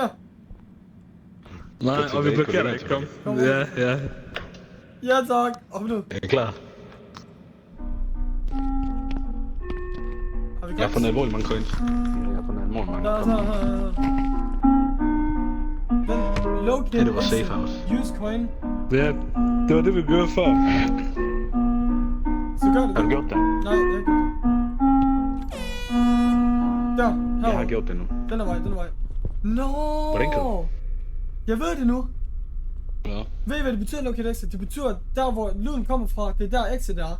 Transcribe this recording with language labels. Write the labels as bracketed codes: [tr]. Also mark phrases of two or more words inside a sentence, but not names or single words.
[da] Nej, og vi blokerer ikke. Kom. Kom. Ja. Ja, tak. Op nu. Jeg er klar. Har vi Jeg har fundet alvorligt mange coins. Jeg har fundet alvorligt mange. Der er Kom. her. Vent, locate Det var [en] safe house. Use coin. [da] Ja, det var det, vi gjorde før. Så gør det. Har du gjort det? Nej, jeg har ikke gjort det. Der, her. Jeg har gjort det nu. Den er vej. Nå. Hvordan kan du? Jeg ved det nu. Ja. Ved I, hvad det betyder, [en] locate exit? [da] Det betyder, at der hvor lyden kommer fra, det er der exit er.